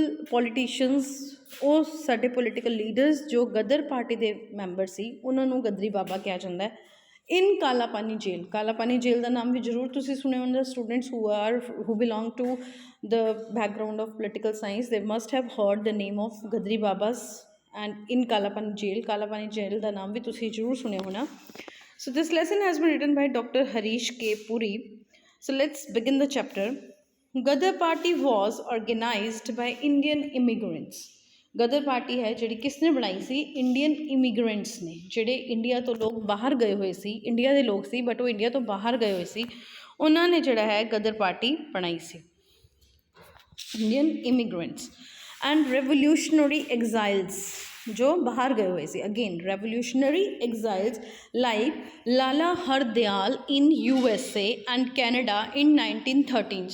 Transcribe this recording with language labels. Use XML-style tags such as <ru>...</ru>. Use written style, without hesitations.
<pa>Politicians ਉਹ ਸਾਡੇ political leaders ਜੋ ਗਦਰ ਪਾਰਟੀ ਦੇ ਮੈਂਬਰ ਸੀ ਉਹਨਾਂ ਨੂੰ ਗਦਰੀ ਬਾਬਾ ਕਿਹਾ ਜਾਂਦਾ ਹੈ ਇਨ ਕਾਲਾ ਪਾਣੀ ਜੇਲ੍ਹ ਦਾ ਨਾਮ ਵੀ ਜ਼ਰੂਰ ਤੁਸੀਂ ਸੁਣਿਆ ਹੋਣਾ</pa> <en>students who belong to the background of political science they must have heard the name of Ghadri Babas and in Kalapani jail</en> <pa>ਦਾ ਨਾਮ ਵੀ ਤੁਸੀਂ ਜ਼ਰੂਰ ਸੁਣਿਆ ਹੋਣਾ</pa> <en>so this lesson has been written by Dr. Harish K. Puri. So let's begin the chapter. Gadar party was organized by Indian immigrants.</en> <pa>Ghadar party ਹੈ ਜਿਹੜੀ ਕਿਸ ਨੇ ਬਣਾਈ ਸੀ ਇੰਡੀਅਨ ਇਮੀਗ੍ਰੈਂਟਸ ਨੇ ਜਿਹੜੇ ਇੰਡੀਆ ਤੋਂ ਲੋਕ ਬਾਹਰ ਗਏ ਹੋਏ ਸੀ ਇੰਡੀਆ ਦੇ ਲੋਕ ਸੀ ਬਟ ਉਹ ਇੰਡੀਆ ਤੋਂ ਬਾਹਰ ਗਏ ਹੋਏ ਸੀ ਉਹਨਾਂ ਨੇ ਜਿਹੜਾ ਹੈ ਗਦਰ ਪਾਰਟੀ ਬਣਾਈ ਸੀ Indian immigrants</pa> <en>and revolutionary exiles</en> <hi>जो बाहर गए हुए थे</hi> <en>again revolutionary exiles like Lala Hardayal in USA and Canada in 1913.</en>